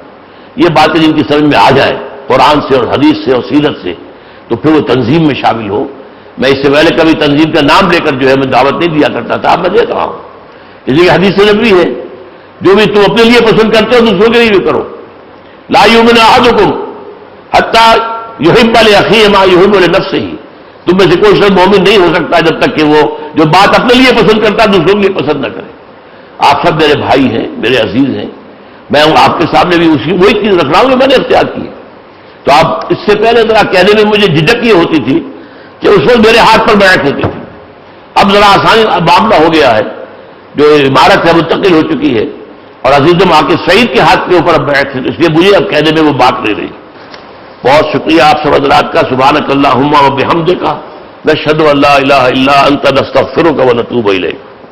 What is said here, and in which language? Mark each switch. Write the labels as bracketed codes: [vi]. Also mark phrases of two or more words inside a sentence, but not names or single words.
[ur] یہ باتیں جن کی سمجھ میں آ جائے قرآن سے اور حدیث سے اور سیرت سے، تو پھر وہ تنظیم میں شامل ہو. میں اس سے پہلے کبھی تنظیم کا نام لے کر جو ہے میں دعوت نہیں دیا کرتا تھا، اب میں دے رہا ہوں. اس لیے حدیث نبوی ہے، جو بھی تم اپنے لیے پسند کرتے ہو دوسروں کے لیے بھی کرو. [ar] لا یؤمن احدکم حتی یحب لاخیہ ما یحب لنفسہ. [ur] تم میں سے کوئی شخص مومن نہیں ہو سکتا جب تک کہ وہ جو بات اپنے لیے پسند کرتا ہے دوسروں کے لیے پسند نہ کرے. آپ سب میرے بھائی ہیں، میرے عزیز ہیں. میں آپ کے سامنے بھی وہی چیز رکھ رہا ہوں جو میں نے اختیار کی ہے. تو آپ اس سے پہلے ذرا کہنے میں مجھے جھجک یہ ہوتی تھی کہ اس وقت میرے ہاتھ پر بیعت ہوتی تھی. اب ذرا آسانی معاملہ ہو گیا ہے، جو عمارت ہے منتقل ہو چکی ہے، اور عزیزم آ کے سعید کے ہاتھ کے اوپر اب بیعت ہے، اس لیے مجھے اب کہنے میں وہ بات نہیں رہی. بہت شکریہ آپ سب حضرات کا. [ar] سبحانک اللہم و بحمدک، نشہد ان لا الہ الا انت، نستغفرک و نتوب الیک.